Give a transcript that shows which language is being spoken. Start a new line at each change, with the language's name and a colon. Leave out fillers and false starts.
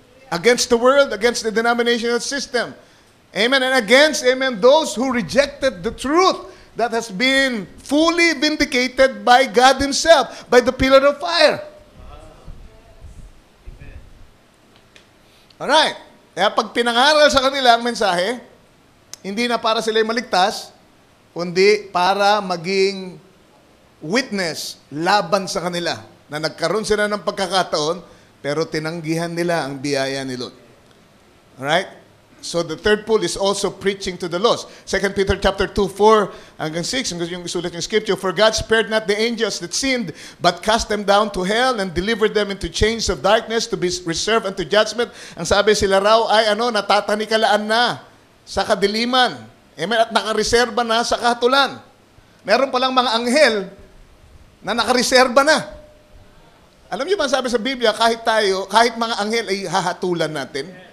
English: Against the world, against the denominational system. Amen. And against, amen, those who rejected the truth that has been fully vindicated by God Himself, by the pillar of fire. Alright.
Filipino: Kaya pag pinangaral sa kanila ang mensahe, hindi na para sila'y maligtas, kundi para maging witness laban sa kanila na nagkaroon sila ng pagkakataon pero tinanggihan nila ang biyaya ni Lord.
English: Alright? So the third pool is also preaching to the lost. 2 Peter chapter 2, 4 hanggang 6,
Filipino: yung isulat yung
English: scripture, for God spared not the angels that sinned, but cast them down to hell and delivered them into chains of darkness to be reserved unto judgment.
Filipino: Ang sabi, sila raw ay natatanikalaan na sa kadiliman. Amen? At nakareserba na sa kahatulan. Meron palang mga anghel na nakareserba na. Alam niyo ba sabi sa Biblia, kahit mga anghel ay hahatulan natin?